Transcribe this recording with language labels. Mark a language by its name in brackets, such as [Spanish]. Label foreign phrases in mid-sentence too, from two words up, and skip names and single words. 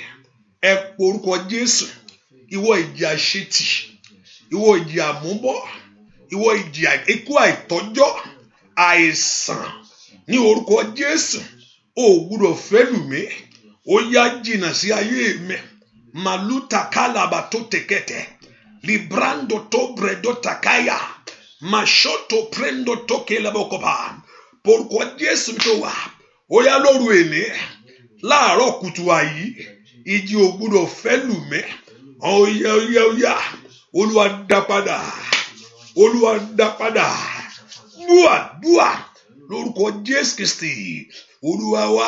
[Yoruba] Ẹ po orúkọ Jésù. Ìwọ ìjì àṣetì, ìwọ ìjì àmúbọ̀, ìwọ ìjì ikú àìtọ́jọ́, àìsàn ní orúkọ Jésù. Ó gbúdọ̀ fẹ́ lù mí. Ó yá jìnnà sí ayé mi. Maluta kalaba tó tekete. Librando to bredo takaya. Mashoto prendo to kelabokopa. Porúkọ Jésù tó wà. Ó yá lóru èní. Láàárọ̀ kùtù àyí. Ìjì ò gbúdọ̀ fẹ́ lù mí. Oya. Olúwa dá padà. Olúwa dá padà. Dúà lórúkọ Jésù Kristi Olúwa wa.